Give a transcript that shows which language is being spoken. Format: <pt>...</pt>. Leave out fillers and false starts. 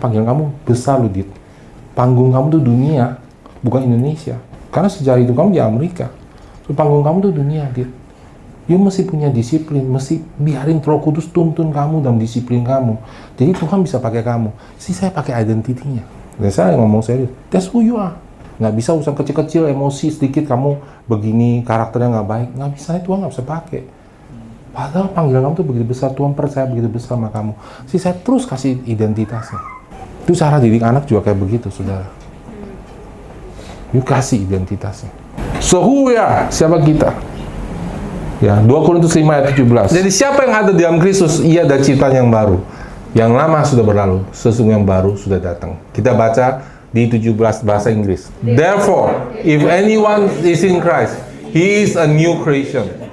<id>Panggilan kamu besar loh, Dit. Panggung kamu tuh dunia, bukan Indonesia. Karena sejarah itu kamu di Amerika. So, panggung kamu tuh dunia, Dit. You mesti punya disiplin, mesti biarin Roh Kudus tuntun kamu dalam disiplin kamu. Jadi Tuhan bisa pakai kamu. Saya pakai identitinya. Dan saya ngomong serius,</id> <en>that's who you are.</en> <id>Nggak bisa urusan kecil-kecil, emosi sedikit kamu begini, karakternya nggak baik. Nggak bisa, Tuhan nggak bisa pakai. Padahal panggilan kamu tuh begitu besar, Tuhan percaya begitu besar sama kamu. Saya terus kasih identitasnya. Itu cara didik anak juga kayak begitu, saudara. You kasih identitasnya.</id> <en>So who we are?</en> <id>Siapa kita? Ya, 2 Korintus 5 ayat 17. Jadi siapa yang ada di dalam Kristus, ia adalah ciptaan yang baru. Yang lama sudah berlalu, sesungguhnya yang baru sudah datang. Kita baca di 17 bahasa Inggris.</id> <en>Therefore, if anyone is in Christ, he is a new creation.</en>